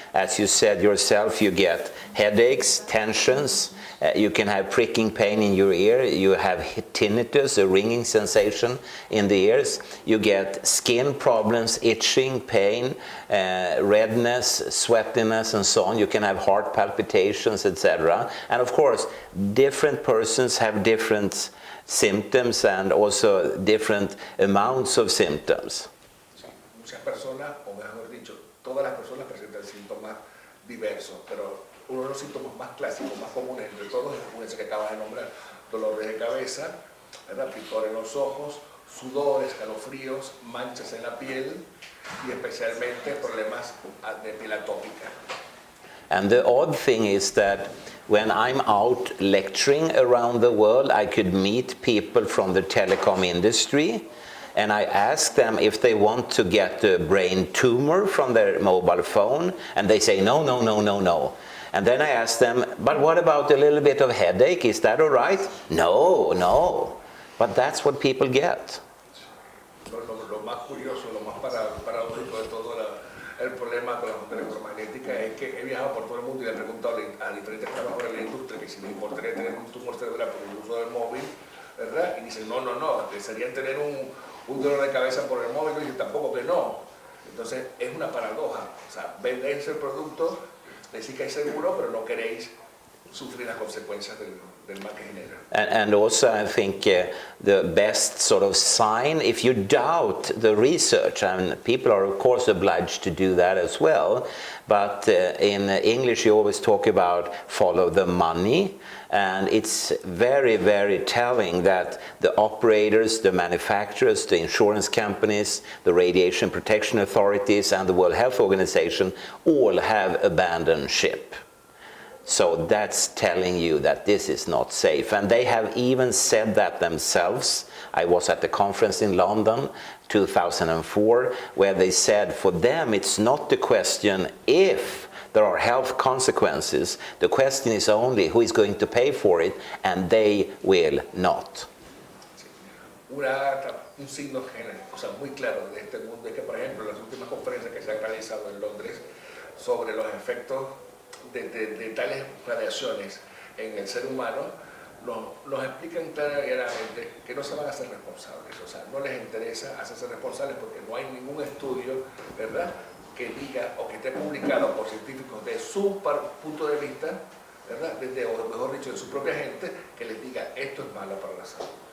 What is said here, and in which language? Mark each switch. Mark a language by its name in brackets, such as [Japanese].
[English] As you said yourself, you get headaches, tensions, you can have pricking pain in your ear, you have tinnitus, a ringing sensation in the ears, you get skin problems, itching, pain, redness, sweatiness and so on, you can have heart palpitations, etc. And of course, different persons have different symptoms and also different amounts of symptoms. [Spanish] Muchas personas, o mejor dicho, todas las personas presentan síntomas diversos, pero uno de los síntomas más clásicos, más comunes entre todos, es el que acabas de nombrar: dolores de cabeza, picor en los ojos, sudor, escalofríos, manchas en la piel y especialmente problemas de piel atópica. [English] And the odd thing is that when I'm out lecturing around the world, I could meet people from the telecom industry. and I ask them if they want to get a brain tumor from their mobile phone, and they say no, no, no, no, no. And then I ask them, but what about a little bit of headache? Is that all right? No, no. But that's what people get. [Spanish] Lo más curioso, lo más paradójico de todo el problema con la onda electromagnética es que he viajado por todo el mundo y le he preguntado a diferentes trabajadores de la industria que si me importaría tener un tumor cerebral por el uso del móvil, ¿verdad? Y dicen, no, no, no, desearían tener un dolor de cabeza por el móvil, y dicen tampoco que no. Entonces es una paradoja, o sea, vendéis el producto, decís que es seguro, pero no queréis sufrir las consecuencias del mal que genera. [English] And also I think the best sort of sign, if you doubt the research, and people are of course obliged to do that as well, but in English you always talk about follow the money, and it's very, very telling that the operators, the manufacturers, the insurance companies, the radiation protection authorities and the World Health Organization all have abandoned ship. So that's telling you that this is not safe. And they have even said that themselves. I was at the conference in London 2004 where they said for them it's not the question if there are health consequences. The question is only who is going to pay for it, and they will not. [Spanish] Un signo muy claro de este mundo es que, por ejemplo, las últimas conferencias que se han realizado en Londres sobre los efectos de tales radiaciones en el ser humano, nos explican claramente que no se van a hacer responsables, o sea, no les interesa hacerse responsables porque no hay ningún estudio, ¿verdad?, que diga o que esté publicado por científicos de su punto de vista, ¿verdad?, o mejor dicho, de su propia gente, que les diga esto es malo para la salud.